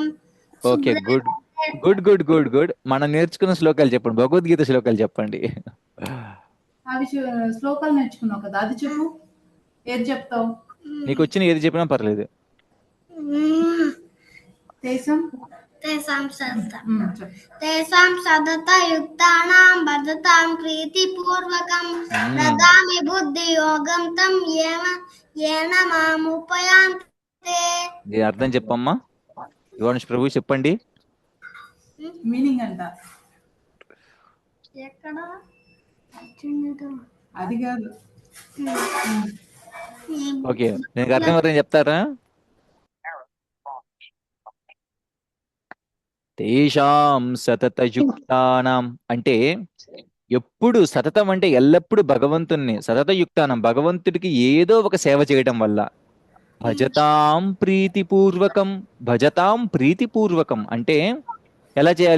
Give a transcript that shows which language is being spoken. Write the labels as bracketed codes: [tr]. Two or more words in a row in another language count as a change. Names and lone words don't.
[en] OK, good good good good good. [te] మనం నేర్చుకున్న శ్లోకాలు చెప్పండి, భగవద్గీత శ్లోకాలు చెప్పండి. అవి శ్లోకాలు నేర్చుకున్నావు కదా, అది చెప్పు. ఏది చెప్తావు? నీకు వచ్చిన ఏది చెప్పినా పర్లేదు. దేశం [sa] तेषां सततं [te] చెప్పు. [sa] तेषां सततयुक्तानां भजतां प्रीतिपूर्वकं ददामि बुद्धियोगं तं येन मामुपयान्ते. [te] దీని అర్థం చెప్పమ్మా. యువనిష్ ప్రభు చెప్పండి. మీనింగ్ అంట. ఎక్కడ అది కాదు. ఓకే, దీనికి అర్థం ఎవరైనా చెప్తారా? [sa] తేషాం సతతయుక్తానాం [te] అంటే ఎప్పుడు సతతం అంటే ఎల్లప్పుడు భగవంతుణ్ణి, సతతయుక్తానం భగవంతుడికి ఏదో ఒక సేవ చేయడం వల్ల, [sa] భజతాం ప్రీతిపూర్వకం, భజతాం ప్రీతిపూర్వకం [te] అంటే ఎలా చేయాలి?